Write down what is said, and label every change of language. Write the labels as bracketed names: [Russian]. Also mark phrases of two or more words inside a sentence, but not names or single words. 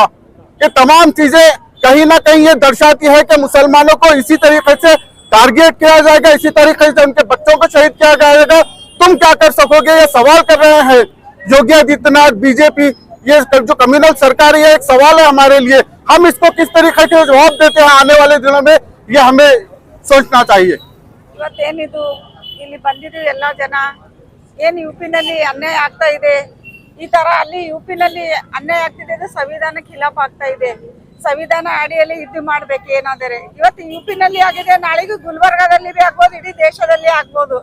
[Hindi] ये तमाम चीजें कहीं ना कहीं ये दर्शाती है कि मुसलमानों को इसी तरीके से टारगेट किया जाएगा, इसी तरीके से उनके बच्चों को शहीद किया जाएगा। तुम क्या कर सकोगे, ये सवाल कर रहे हैं योगी आदित्यनाथ, बीजेपी। ये जो कम्युनल सरकार है, एक सवाल है हमारे लिए। हम इसको किस तरीके से जवाब देते हैं आने वाले दिनों में, ये हमें सोचना चाहिए। [Kannada] ಇವತ್ತೇನಿದು ಇಲ್ಲಿ ಬಂದಿದ್ದೀವಿ ಎಲ್ಲ ಜನ, ಏನು ಯುಪಿನಲ್ಲಿ ಅನ್ಯಾಯ ಆಗ್ತಾ ಇದೆ, ಈ ತರ ಅಲ್ಲಿ ಯುಪಿನಲ್ಲಿ ಅನ್ಯಾಯ ಆಗ್ತಿದೆ, ಇದು ಸಂವಿಧಾನ ಖಿಲಾಫ್ ಆಗ್ತಾ ಇದೆ। ಸಂವಿಧಾನ ಅಡಿಯಲ್ಲಿ ಇದು ಮಾಡ್ಬೇಕು ಏನಾದರೆ। ಇವತ್ತು ಯುಪಿನಲ್ಲಿ ಆಗಿದೆ, ನಾಳೆಗೂ ಗುಲ್ಬರ್ಗಾದಲ್ಲಿ ಆಗ್ಬೋದು, ಇಡೀ ದೇಶದಲ್ಲಿ ಆಗ್ಬೋದು।